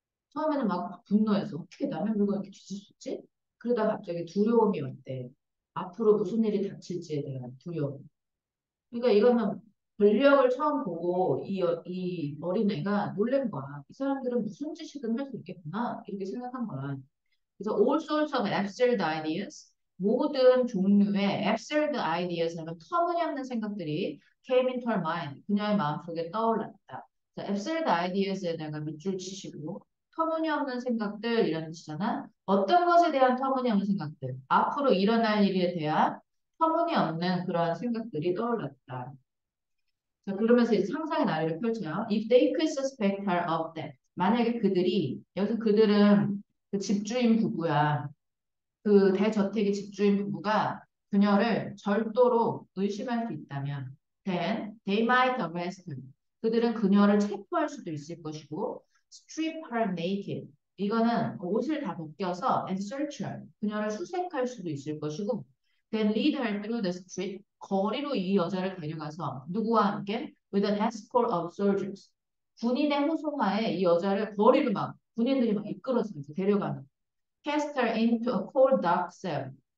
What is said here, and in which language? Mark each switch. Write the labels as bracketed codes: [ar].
[ko] 처음에는 막 분노해서 어떻게 남의 물건 이렇게 뒤질 수 있지? 그러다 갑자기 두려움이 왔대. 앞으로 무슨 일이 닥칠지에 대한 두려움. 그러니까 이거는 권력을 처음 보고 이 어린애가 놀란 거야. 이 사람들은 무슨 짓이든 할 수 있겠구나. 이렇게 생각한 거야. [en] 그래서 all sorts of absurd ideas, [ko] 모든 종류의 [en] absurd ideas [ko] 하면 터무니없는 생각들이 [en] came into her mind, [ko] 그녀의 마음속에 떠올랐다. 자, absurd ideas에다가 밑줄 치시고 터무니없는 생각들 이런 뜻이잖아. 어떤 것에 대한 터무니없는 생각들, 앞으로 일어날 일에 대한 터무니없는 그러한 생각들이 떠올랐다. 자, 그러면서 이제 상상의 나래를 펼쳐요. [en] If they could suspect her of that. [ko] 만약에 그들이, 여기서 그들은 그 집주인 부부야. 그 대저택의 집주인 부부가 그녀를 절도로 의심할 수 있다면, [en] then they might arrest her. [ko] 그들은 그녀를 체포할 수도 있을 것이고, [en] strip her naked. [ko] 이거는 옷을 다 벗겨서 [en] and search her. [ko] 그녀를 수색할 수도 있을 것이고, [en] then lead her through the street. [ko] 거리로 이 여자를 데려가서 누구와 함께 [en] with an escort of soldiers. [ko] 군인의 호송하에 이 여자를 거리로 막 군인들이 막 이끌어서 이제 데려가는. [en] Cast her into a cold dark cell.